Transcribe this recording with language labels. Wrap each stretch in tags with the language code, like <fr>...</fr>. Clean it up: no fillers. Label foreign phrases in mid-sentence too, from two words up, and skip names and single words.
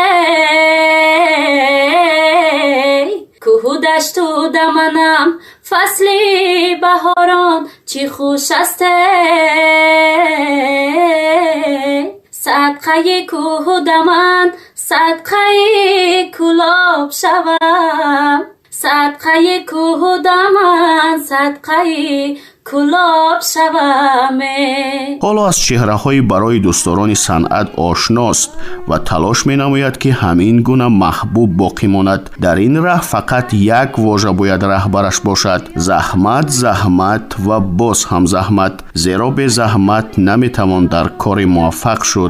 <fa>کوه و دشت و دمنم فصل بهاران چی خوش است، صدقه کوه و دمن صدقه کلاب شوم، صدقه کوه و دمن صدقه کلاب شوم.</fa> <tg>ҳоло аз чеҳраҳои барои дӯстдорони санъат ошност ва талош менамояд ки ҳамин гуна маҳбуб боқӣ монад. дар ин раҳ фақат як вожа бояд раҳбараш бошад: заҳмат, заҳмат ва боз ҳам заҳмат. зеро бе заҳмат наметавон дар кори муваффақ шуд.</tg>